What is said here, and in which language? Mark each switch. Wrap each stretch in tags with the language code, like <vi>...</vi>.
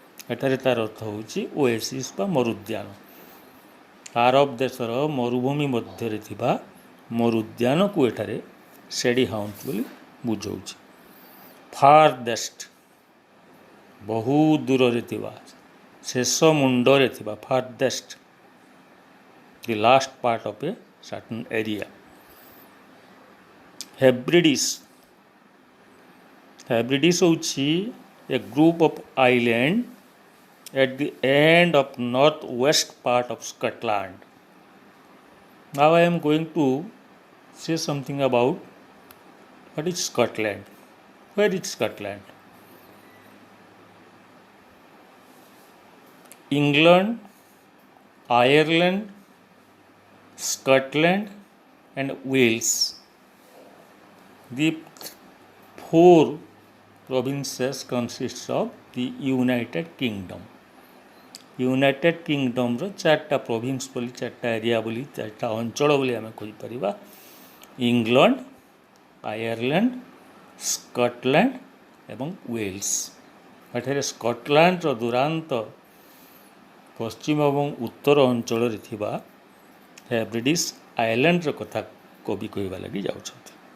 <or>ଏଠାରେ ତାର ଅର୍ଥ ହେଉଛି ଓଏସିସ୍ ବା ମରୁଦ୍ୟାନ. ଆରବ ଦେଶର ମରୁଭୂମି ମଧ୍ୟରେ ଥିବା ମରୁଦ୍ୟାନକୁ ଏଠାରେ ସେଡ଼ି ହାଉଣ୍ଟ ବୋଲି ବୁଝାଉଛି. ଫାରଦେଷ୍ଟ, ବହୁ ଦୂରରେ ଥିବା, ଶେଷ ମୁଣ୍ଡରେ ଥିବା.</or> <en>Farthest, the last part of a certain area.</en> <or>ହେବ୍ରିଡିସ୍.</or> <en>Hebrides ହେଉଛି a group of island at the end of northwest part of Scotland. Now I am going to say something about what is Scotland. Where is Scotland? England, Ireland, Scotland and Wales. The four provinces consists of the United Kingdom.</en> <or>United କିଙ୍ଗଡ଼ମ୍ର 4ଟା province ବୋଲି, 4ଟା area ବୋଲି, 4ଟା ଅଞ୍ଚଳ ବୋଲି ଆମେ କହିପାରିବା. England, Ireland, Scotland ଏବଂ Wales. ଏଠାରେ ସ୍କଟଲ୍ୟାଣ୍ଡର ଦୂରାନ୍ତ ପଶ୍ଚିମ ଏବଂ ଉତ୍ତର ଅଞ୍ଚଳରେ ଥିବା ହେବ୍ରିଡିସ୍ ଆଇଲ୍ୟାଣ୍ଡର କଥା କବି କହିବା ଲାଗି ଯାଉଛନ୍ତି.</or>